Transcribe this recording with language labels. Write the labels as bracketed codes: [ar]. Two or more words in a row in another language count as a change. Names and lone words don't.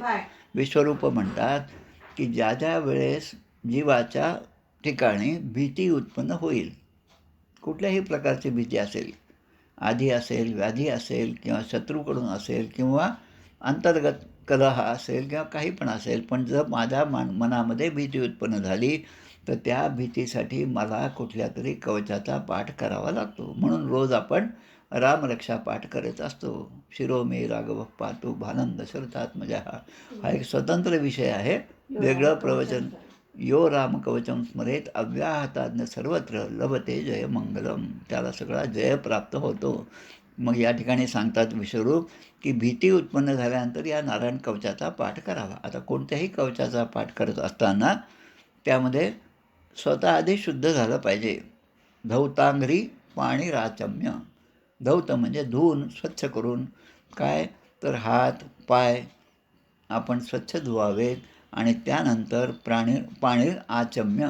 [mr] विश्वरूप म्हणतात की ज्या ज्या वेळेस जीवाच्या ठिकाणी भीती उत्पन्न होईल, कुठल्याही प्रकारची भीती असेल, आधी असेल, व्याधी असेल किंवा शत्रूकडून असेल किंवा अंतर्गत कलह असेल किंवा काही पण असेल, पण जर माझ्या मनामध्ये भीती उत्पन्न झाली तर त्या भीतीसाठी मला कुठल्या तरी कवचाचा पाठ करावा लागतो. म्हणून रोज आपण रामरक्षा पाठ करत असतो. [sa] शिरोमे राघव पातू भानं दशरथात्मजा, [mr] हा एक स्वतंत्र विषय आहे, वेगळं प्रवचन. [sa] यो राम कवचम स्मरेत अव्याहताज्ञ सर्वत्र लभते जय मंगलम, [mr] त्याला सगळा जय प्राप्त होतो. मग या ठिकाणी सांगतात विश्वरूप की भीती उत्पन्न झाल्यानंतर या नारायण कवचाचा पाठ करावा. आता कोणत्याही कवचाचा पाठ करत असताना त्यामध्ये स्वतः आधी शुद्ध झालं पाहिजे. [sa] धौतांघ्री पाणी राचम्य, [mr] धौत म्हणजे धुवून स्वच्छ करून, काय तर हात पाय आपण स्वच्छ धुवावेत आणि त्यानंतर [sa] पाणी आचम्य.